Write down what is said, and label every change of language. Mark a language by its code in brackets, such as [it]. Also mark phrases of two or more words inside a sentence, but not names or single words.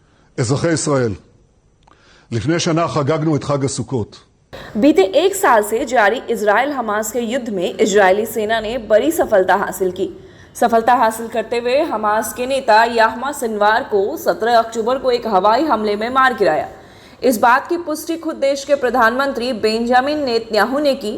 [he] אזרחי ישראל, לפני שנה חגגנו את חג הסוכות. [hi] बीते एक साल से जारी इजराइल हमास के युद्ध में इजरायली सेना ने बड़ी सफलता हासिल की। सफलता हासिल करते हुए हमास के नेता याह्या सिनवार को 17 अक्टूबर को एक हवाई हमले में मार गिराया। इस बात की पुष्टि खुद देश के प्रधानमंत्री बेंजामिन नेतन्याहू ने की।